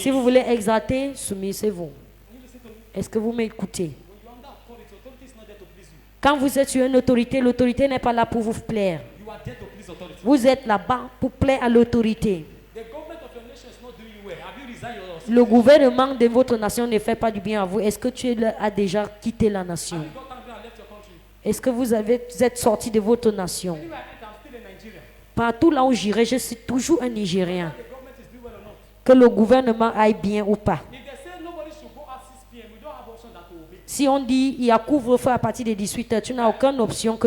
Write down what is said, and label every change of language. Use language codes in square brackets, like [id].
[fr] Si vous voulez exalter, soumisez-vous. [en] You listen to me? [fr] Est-ce que vous m'écoutez? [en] When you're under authority, authority is not there to please you. [fr] Quand vous êtes sur une autorité, l'autorité n'est pas là pour vous plaire. [en] You are there to please authority. [fr] Vous êtes là-bas pour plaire à l'autorité. [en] The government of your nation is not doing you well. Have you resigned your [fr] Le gouvernement de votre nation ne fait pas du bien à vous. Est-ce que tu as déjà quitté la nation? [en] Have you got angry and left your country? [fr] Est-ce que vous êtes sorti de votre nation? [en] Anyway, I think I'm still in Nigeria. [fr] Partout là où j'irai, je suis toujours un Nigérien. [en] The government is doing well or not. [fr] Que le gouvernement aille bien ou pas. [en] If they say nobody should go at 6 p.m., we don't have option than to obey. [fr] Si on dit il y a couvre-feu à partir de 18h, tu n'as aucune option que